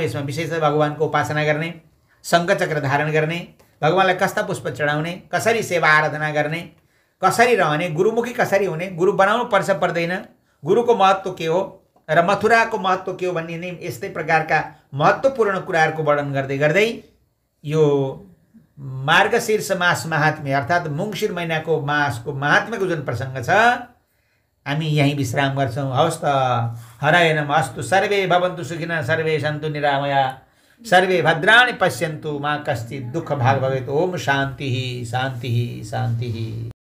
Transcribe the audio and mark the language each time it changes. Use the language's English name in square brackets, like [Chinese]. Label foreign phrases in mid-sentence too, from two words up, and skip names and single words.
[Nepali] यसमा विशेष भगवानको उपासना गर्ने, शङ्खचक्र धारण गर्ने, भगवानलाई कस्ता पुष्प चढाउने, कसरी सेवा आराधना गर्ने, कसरी रहने, गुरुमुखी कसरी हुने, गुरु बनाउनु पर्छ पर्दैन, गुरुको महत्त्व के हो र मथुराको महत्त्व के हो भन्ने नै यस्तै प्रकारका महत्त्वपूर्ण कुराहरूको वर्णन गर्दै गर्दै यो मार्गशीर्ष मास महात्म्य अर्थात् मङ्सिर महिनाको मासको महात्म्यको जुन प्रसङ्ग छ हामी यहीँ विश्राम गर्छौँ। हवस् त, [Sanskrit] हराय नमः। अस्तु, सर्वे भवन्तु सुखिनः, सर्वे सन्तु निरामया, सर्वे भद्राणि पश्यन्तु, मा कश्चित् दुःख भाग् भवेत्। ओम शान्तिः शान्तिः शान्तिः।